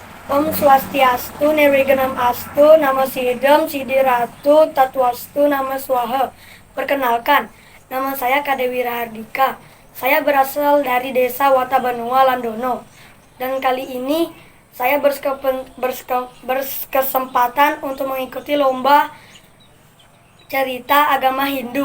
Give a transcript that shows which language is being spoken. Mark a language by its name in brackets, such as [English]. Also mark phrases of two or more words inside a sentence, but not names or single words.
[Sanskrit] Om Swastiastu, Nirwigenam Astu, Namo Sidam, Sidiratu, Tatwastu, Nama Swaha. [Indonesian] Perkenalkan, nama saya Kadewi Rahardika. Saya berasal dari desa Watabanua, Landono. Dan kali ini saya berkesempatan untuk mengikuti lomba cerita agama Hindu.